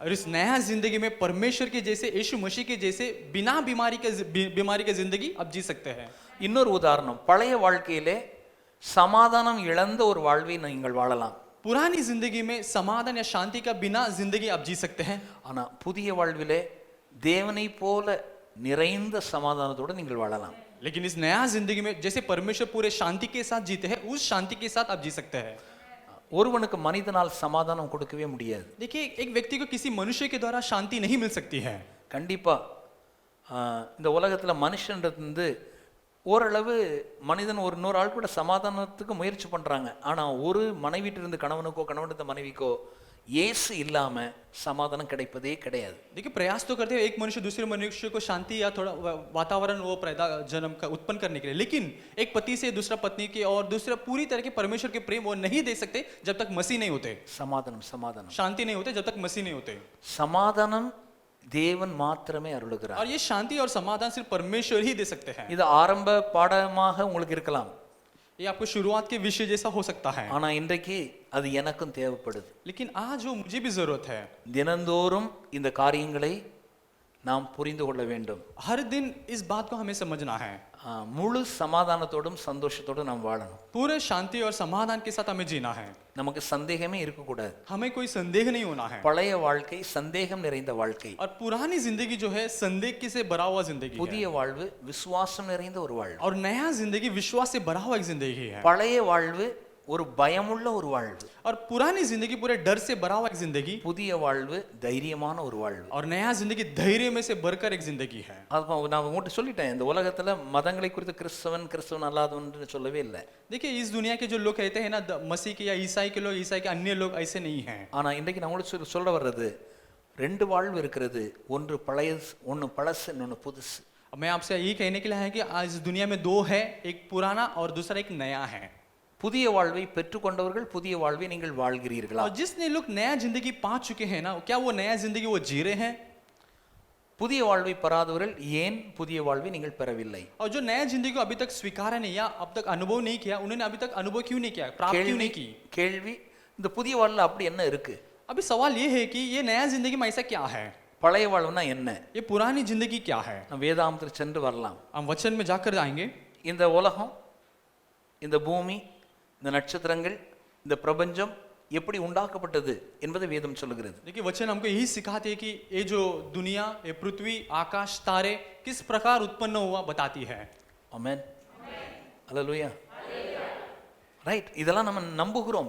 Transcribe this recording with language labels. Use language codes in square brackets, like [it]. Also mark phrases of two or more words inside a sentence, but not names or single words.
[hi] और इस नया जिंदगी में परमेश्वर के जैसे, यीशु मसीह के जैसे बिना बीमारी के जिंदगी आप जी सकते हैं। [ta] இன்னொரு உதாரணம், பழைய வாழ்க்கையிலே சமாதானம் இழந்த ஒரு வாழ்வை நீங்கள் வாழலாம். [hi] पुरानी जिंदगी में समाधान या शांति का बिना जिंदगी आप जी सकते हैं। [ta] ஆனா புதிய வாழ்விலே தேவனை போல நிறைந்த சமாதானத்தோடு நீங்கள் வாழலாம். [hi] लेकिन इस नया जिंदगी में जैसे परमेश्वर पूरे शांति के साथ जीते हैं, उस शांति के साथ आप जी सकते हैं। [ta] ஒருவனுக்கு மனிதனால் சமாதானம் கொடுக்கவே முடியாது. [hi] देखिए एक व्यक्ति को किसी मनुष्य के द्वारा शांति नहीं मिल सकती है। [ta] கண்டிப்பா இந்த உலகத்துல மனுஷன்றது ஓரளவு மனிதன் ஒரு இன்னொரு ஆள் கூட சமாதானத்துக்கு முயற்சி பண்றாங்க. ஆனா ஒரு மனைவிட்டு இருந்து கணவனுக்கோ கணவனிட்ட மனைவிக்கோ இயேசு இல்லாம சமாதானம் கிடைப்பதே கிடையாது. [hi] देखिए प्रयास तो करते हैं एक मनुष्य दूसरे मनुष्य को शांति या थोड़ा वातावरण वो जन्म का उत्पन्न करने के लिए, लेकिन एक पति से दूसरा पत्नी की और दूसरा पूरी तरह के परमेश्वर के प्रेम वो नहीं दे सकते जब तक मसीह नहीं होते। [ta] சமாதானம் சமாதானம் [hi] शांति नहीं होते जब तक मसीह नहीं होते। [ta] சமாதானம் தேவன் மாத்திரமே அருளுகிறார். [hi] और ये शांति और समाधान सिर्फ परमेश्वर ही दे सकते हैं। [ta] இது ஆரம்ப பாடமாக உங்களுக்கு இருக்கலாம், [hi] ये आपको शुरुआत के विषय जैसा हो सकता है, [ta] ஆனா இன்றைக்கு அது எனக்கும் தேவைப்படுது. [hi] लेकिन आज वो मुझे भी जरूरत है। [ta] தினந்தோறும் இந்த காரியங்களை நாம் புரிந்து கொள்ள வேண்டும். [hi] हर दिन इस बात को हमें समझना है। [ta] முழு சமாதானத்தோடும் சந்தோஷத்தோடும் நாம் வாழணும். [hi] पूरे शांति और समाधान के साथ हमें जीना है। [ta] நமக்கு சந்தேகமே இருக்கக்கூடாது. [hi] हमें कोई संदेह नहीं होना है। [ta] பழைய வாழ்க்கை சந்தேகம் நிறைந்த வாழ்க்கை. [hi] और पुरानी जिंदगी जो है संदेह से भरा हुआ जिंदगी है। [ta] புதிய வாழ்வு விசுவாசம் நிறைந்த ஒரு வாழ்வு. [hi] और नया जिंदगी विश्वास से भरा हुआ एक जिंदगी है। [ta] பழைய வாழ்வு ஒரு பயமுள்ள ஒரு வாழ்வு. [hi] और पुरानी जिंदगी पूरे डर से भरा हुआ एक जिंदगी। [ta] புதிய வாழ்வு தைரியமான ஒரு வாழ்வு. [hi] और नया जिंदगी धैर्य में से भरकर एक जिंदगी है। [ta] அது நான் உங்கள்கிட்ட சொல்லிட்டேன், இந்த உலகத்துல மதங்களை குறித்து கிறிஸ்தவன் அல்லாதவன் சொல்லவே இல்லை. [hi] देखिए इस दुनिया के जो लोग कहते हैं ना मसीह के या ईसाई के लोग, ईसाई के अन्य लोग ऐसे नहीं हैं। [ta] ஆனா இன்றைக்கு நான் உங்களுக்கு சொல்ல வர்றது ரெண்டு வாழ்வு இருக்கிறது, ஒன்று பழைய ஒன்று பழசு இன்னொன்று புதுசு. [hi] मैं आपसे यही कहने के लिए है कि आज दुनिया में दो है, एक पुराना और दूसरा एक नया है। [ta] புதிய வாழ்வை பெற்றுக்கொண்டவர்கள் புதிய வாழ்வை நீங்கள் வாழ்கிறீர்களா? [hi] और जिसने लोग नया जिंदगी पा चुके हैं ना, क्या वो नया जिंदगी वो जी रहे हैं? [ta] புதிய வாழ்வை பெறாதவர்கள் ஏன் புதிய வாழ்வை நீங்கள் பெறவில்லை? [hi] और जो नया जिंदगी को अभी तक स्वीकारा नहीं या अब तक अनुभव नहीं किया, उन्होंने अभी तक अनुभव क्यों नहीं किया, प्राप्त क्यों नहीं की? [ta] கேள்வி, இந்த புதிய வாழ்வுல அப்படி என்ன இருக்கு? [hi] अभी सवाल ये है कि ये नया जिंदगी में ऐसा क्या है? [ta] பழைய வாழ்வுனா என்ன? [hi] ये पुरानी जिंदगी क्या है? [ta] நாம் வேதாகமத்தில் சென்று வரலாம். [hi] हम वचन में जाकर आएंगे। [ta] இந்த உலகம், இந்த பூமி, இந்த நட்சத்திரங்கள், இந்த பிரபஞ்சம் எப்படி உண்டாக்கப்பட்டது என்பதை வேதம் சொல்லுகிறது. [hi] देखिए वचन हमको यही सिखाते हैं कि ये जो दुनिया, ये पृथ्वी, आकाश, तारे किस प्रकार उत्पन्न हुआ बताती है। [ta] ஆமென். அல்லேலூயா. ரைட், இதெல்லாம் நம்ம நம்புகிறோம்.